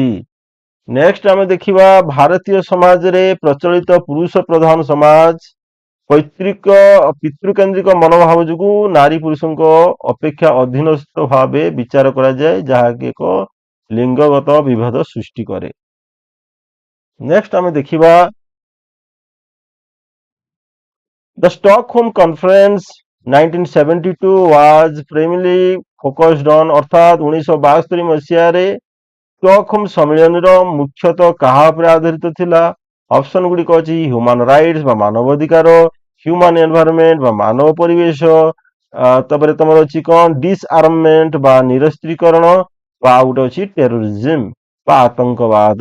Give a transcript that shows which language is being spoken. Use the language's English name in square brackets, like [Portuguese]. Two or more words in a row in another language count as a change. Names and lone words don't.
[Odia] ନେକ୍ସଟ ଆମେ ଦେଖିବା ଭାରତୀୟ ସମାଜରେ ପ୍ରଚଳିତ ପୁରୁଷ ପ୍ରଧାନ ସମାଜ ପିତୃକେନ୍ଦ୍ରିକ ମନୋଭାବ ଯୋଗୁଁ ନାରୀ ପୁରୁଷଙ୍କ ଅପେକ୍ଷା ଅଧୀନସ୍ଥ ଭାବେ ବିଚାର କରାଯାଏ, ଯାହାକି ଏକ ଲିଙ୍ଗଗତ ବିଭେଦ ସୃଷ୍ଟି କରେ। [English] ନେକ୍ସଟ [Odia] ଆମେ ଦେଖିବା [English] The Stockholm Conference 1972 was primarily focused on, [Odia] ଅର୍ଥାତ 1972 ମସିହାରେ ଷ୍ଟକହୋମ ସମ୍ମିଳନୀର ମୁଖ୍ୟତଃ କାହା ଉପରେ ଆଧାରିତ ଥିଲା? ଅପସନ ଗୁଡ଼ିକ ଅଛି [English] human rights [Odia] ବା ମାନବ ଅଧିକାର, [English] human environment [Odia] ବା ମାନବ ପରିବେଶ, ତାପରେ ତମର ଅଛି କଣ ଡିସଆର୍ମମେଣ୍ଟ ବା ନିରସ୍ତ୍ରୀକରଣ, ବା ଆଉ ଗୋଟେ ଅଛି ଟେରୋରିଜିମ ବା ଆତଙ୍କବାଦ।